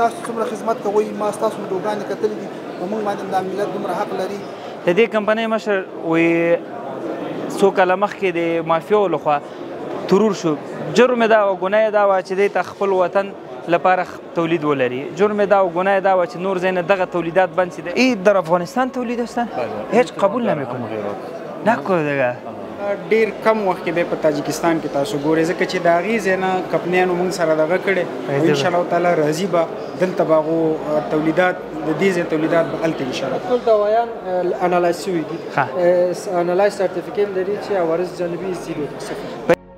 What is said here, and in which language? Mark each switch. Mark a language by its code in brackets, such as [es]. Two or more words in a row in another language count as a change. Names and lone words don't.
[ps] تاسو څومره خدمت کوئ، ما ستاسو ویډیوګانې کتلې دي، په موږ باندې دا ملت دومره حق لري. د دې کمپنۍ مشر وایي څو کاله مخکې د مافیاو لخوا ترور شو. جرم دا او ګناه دا وه چې دی ته خپل وطن لپاره تولید ولري. جرم دا او گناه دا و چې نور ځای نه دغه تولیدات بند شي. [fa] این در افغانستان تولید هستن؟ هیچ قبول نمیکنه. نکنه دیگه. [ps] ډیر کم وخت کې به په تاجکستان کې تاسو ګورئ، ځکه چې د هغې ځای نه کمپنیانو موږ سره دغه کړی، [ar] انشاءالله تعالی [ps] راځي به دلته به هغو تولیدات د دې ځای تولیدات به هلته انشاءالله ټول دوايان انالایز شوي دي. انالایز سرټیفیکیټ لري چې عوارض جانبي زیرو صفر.